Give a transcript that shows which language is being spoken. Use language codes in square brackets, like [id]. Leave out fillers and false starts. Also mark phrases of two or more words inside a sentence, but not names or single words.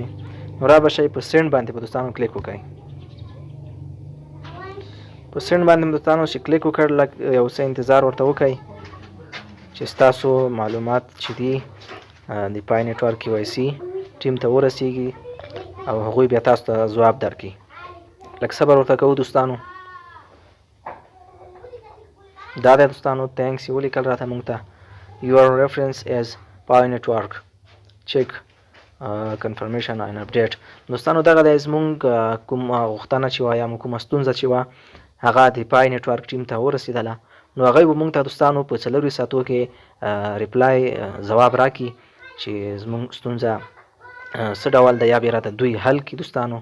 [ps] نو را به شئ په سینډ باندې په دوستانو کلیک وکړئ. په سینډ باندې دوستانو چې کلیک وکړ لږ یو څه انتظار ورته وکړئ چې ستاسو معلومات چې دي د پای نیټورک KYC ټیم ته ورسیږي او هغوی بیا تاسو ته ځواب درکړي. لږ صبر ورته کوو دوستانو. دا دی دوستانو تھینکس یې ولیکل راته موږ ته [en] your reference as Pi network check confirmation and update. [ps] دوستانو دغه د زموږ کوم غوښتنه چې وه یا کومه ستونزه چې وه هغه د پای نیټورک ټیم ته ورسېدله، نو هغوی به موږ ته دوستانو په 4 ساعتو کې ریپلای ځواب راکړي چې زموږ ستونزه څه ډول ده یا بیا راته دوی حل کړي دوستانو.